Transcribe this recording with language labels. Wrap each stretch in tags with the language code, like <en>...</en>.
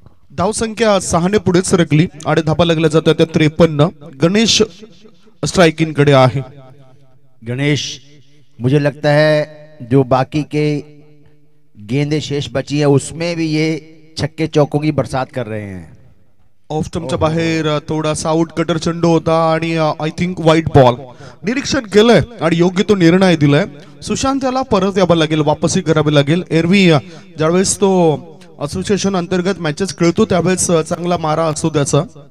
<mr>धावसंख्या 6 ने पुढे सरकली आणि धाबा लागल्या जातात त्या 53। गणेश स्ट्राइकिंग कडे आहे।</mr> <hi>गणेश, मुझे लगता है जो बाकी के गेंदें शेष बची है उसमें भी ये छक्के चौकों की बरसात कर रहे हैं।</hi> <mr>ऑफ स्टंपच्या बाहेर थोडासा आउट कटर चेंडू होता आणि</mr> <en>I think</en> <mr>वाईट बॉल निरीक्षण केलंय आणि योग्य तो निर्णय दिलाय। सुशांत याला परत यावं लागेल, वापसही करावी लागेल। एरवी ज्यावेळेस तो असोसिएशन अंतर्गत मॅचेस खेळतो त्यावेळेस चांगला मारा असतो त्याचा।</mr>